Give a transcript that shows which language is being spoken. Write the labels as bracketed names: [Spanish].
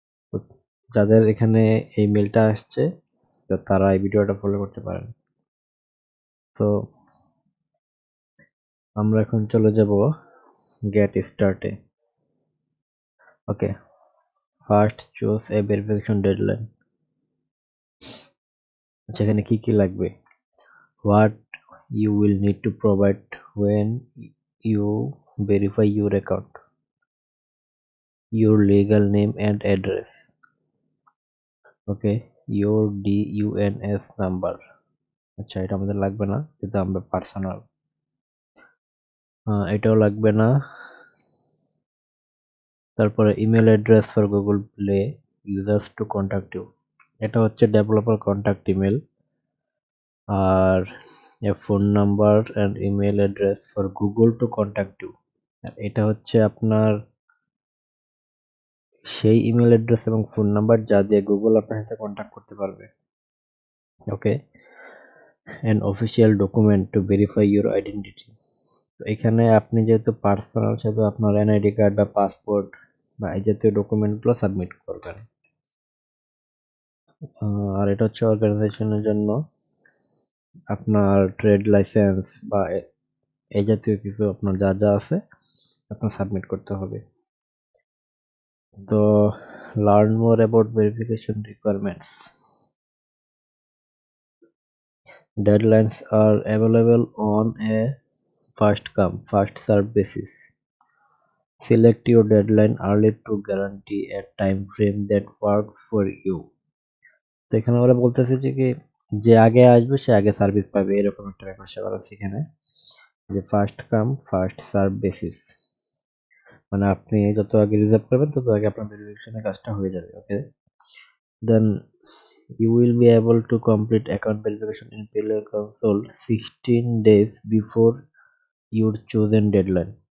[Bangla] তো যাদের এখানে এই মেলটা আসছে তো তারা এই ভিডিওটা ফলো করতে পারেন। তো আমরা এখন চলে যাব gate স্টার্টে। [English] Okay, first choose a verification deadline. [Bangla] যেখানে কি কি লাগবে, [English] What you will need to provide when you verify your account, your legal name and address, okay, your DUNS number। [Bangla] আচ্ছা, এটা আমাদের লাগবে না, কিন্তু আমরা পার্সোনাল, এটাও লাগবে না। [English] তারপরে email address for Google Play users to contact you, [Bangla] এটা হচ্ছে developer contact email. আর [English] a phone number and email address for Google to contact you, [Bangla] এটা হচ্ছে আপনার সেই ইমেল অ্যাড্রেস এবং ফোন নাম্বার যা দিয়ে গুগল আপনার সাথে কন্ট্যাক্ট করতে পারবে। [English] Okay, an official document to verify your identity. [Bangla] তো এখানে আপনি যেহেতু পার্সোনাল, সেহেতু আপনার এনআইডি কার্ড বা পাসপোর্ট বা এই জাতীয় ডকুমেন্টগুলো সাবমিট করবেন। আর এটা হচ্ছে অর্গানাইজেশনের জন্য আপনার ট্রেড লাইসেন্স বা এই জাতীয় কিছু আপনার যা যা আছে আপনার সাবমিট করতে হবে। [English] তো learn more about verification requirements. Deadlines are available on a first come first served basis. Select your deadline early to guarantee a time frame that works for you. [Bangla] তো এখানে ওরা বলতেছে যে কি, যে আগে আসবে সে আগে সার্ভিস পাবে, এরকম একটা ব্যাপার স্যাপার আছে এখানে, যে [English] first come first serve basis, [Bangla] মানে আপনি যত আগে রিজার্ভ করবেন তত আগে আপনার ভেরিফিকেশনের কাজটা হয়ে যাবে। [English] Okay, then you will be able to complete account verification in Pillar Console 16 days before your chosen deadline।